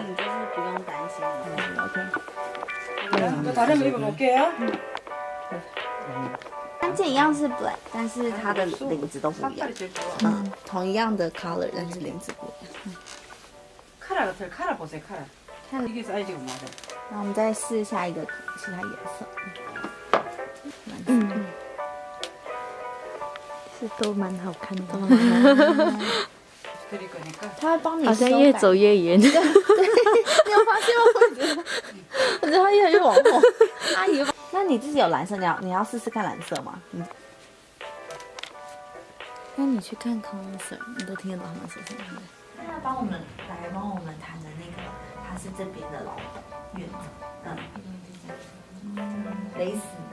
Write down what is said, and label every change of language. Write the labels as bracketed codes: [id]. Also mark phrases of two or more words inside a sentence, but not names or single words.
[zh] 你就是不用担心。 [ko] OK。다른 거 입어볼게요. [zh] 三件一样是 black， 但是它的领子都不一样。 [ko] 색깔이 제일 좋아. [zh] 同一样的 color， 但是领子不一样。 [ko] 카라 같아요. 카라 보세요. 카라. 이게 사이즈가 맞아. [zh] 然后我们再试下一个其他颜色。是都蛮好看的。 [ko] 드릴 거니까. [zh] 他会帮你好像越走越远。你有发现吗？我觉得他越来越往后。阿姨，那你自己有蓝色，你要试试看蓝色吗？那你去看 concert， 你都听得到他们说什么？他帮我们谈的那个，他是这边的老板院长，蕾丝。